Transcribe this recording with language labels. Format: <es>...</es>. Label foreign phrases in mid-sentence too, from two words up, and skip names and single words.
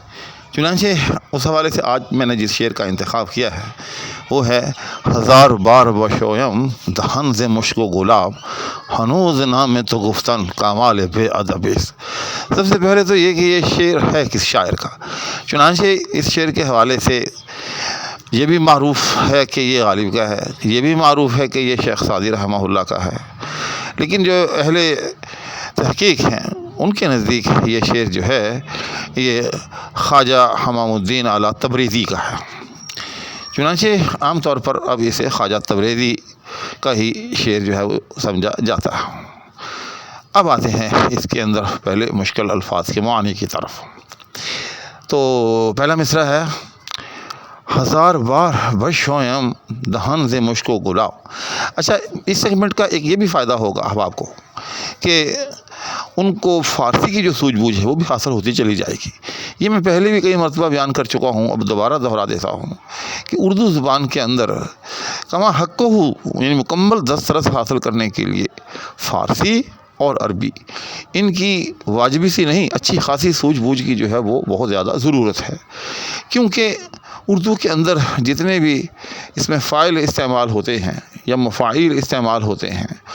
<ur>چنانچہ اس حوالے سے آج میں نے جس شعر کا انتخاب کیا ہے وہ ہے</ur> <fa>ہزار بار بشویم دہن ز مشک و گلاب ہنوز نام تو گفتن کامال بے ادب است۔</fa> <ur>سب سے پہلے تو یہ کہ یہ شعر ہے کس شاعر کا۔ چنانچہ اس شعر کے حوالے سے یہ بھی معروف ہے کہ یہ غالب کا ہے، یہ بھی معروف ہے کہ یہ شیخ سعدی رحمہ اللہ کا ہے، لیکن جو اہل تحقیق ہیں ان کے نزدیک یہ شعر جو ہے یہ خواجہ حمام الدین اعلیٰ تبریزی کا ہے۔ چنانچہ عام طور پر اب اسے خواجہ تبریزی کا ہی شعر جو ہے وہ سمجھا جاتا ہے۔ اب آتے ہیں اس کے اندر پہلے مشکل الفاظ کے معانی کی طرف۔ تو پہلا مصرع ہے</ur> <fa>ہزار بار بشویم دہن ز مشک و گلاب۔</fa> <ur>اچھا، اس سیگمنٹ کا ایک یہ بھی فائدہ ہوگا احباب کو کہ ان کو فارسی کی جو سوجھ بوجھ ہے وہ بھی حاصل ہوتی چلی جائے گی۔ یہ میں پہلے بھی کئی مرتبہ بیان کر چکا ہوں، اب دوبارہ دہرا دیتا ہوں کہ اردو زبان کے اندر کما حق ہو یعنی مکمل دسترس حاصل کرنے کے لیے فارسی اور عربی ان کی واجبی سی نہیں اچھی خاصی سوجھ بوجھ کی جو ہے وہ بہت زیادہ ضرورت ہے، کیونکہ اردو کے اندر جتنے بھی اس میں فاعل استعمال ہوتے ہیں یا مفاعیل استعمال ہوتے ہیں</ur>